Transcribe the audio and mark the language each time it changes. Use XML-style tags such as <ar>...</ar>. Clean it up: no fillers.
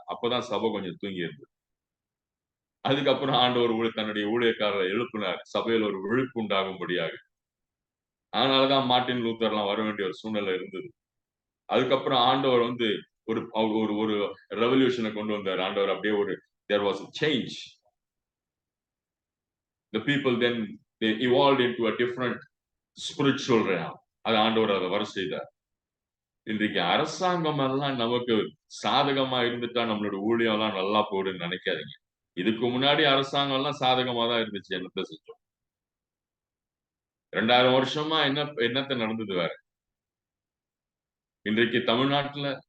<ta>அப்பதான் சபை கொஞ்சம் தூங்கி இருந்தது. அதுக்கப்புறம் ஆண்டவர் தன்னுடைய ஊழியக்காரரை எழுப்பினார். சபையில் ஒரு விழிப்பு உண்டாகும்படியாக. அதனாலதான் மார்ட்டின் லூத்தர் எல்லாம் வர வேண்டிய ஒரு சூழ்நிலை இருந்தது. அதுக்கப்புறம் ஆண்டவர் வந்து ஒரு ஒரு ஒரு ரெவல்யூஷனை கொண்டு வந்தார். ஆண்டவர் அப்படியே</ta> <en>there was a change. The people then they evolved into a different spiritual realm.</en> <ta>அது ஆண்டவர் அதை வர செய்தார். இன்றைக்கு அரசாங்கம் எல்லாம் நமக்கு சாதகமா இருந்துட்டா நம்மளோட ஊழியம் எல்லாம் நல்லா போடுன்னு நினைக்காதீங்க. இதுக்கு முன்னாடி அரசாங்கம் எல்லாம் சாதகமா தான் இருந்துச்சு. என்னத்த செஞ்சோம்? 2000 வருஷமா என்னத்த நடந்தது வேற? இன்றைக்கு தமிழ்நாட்டுல</ta>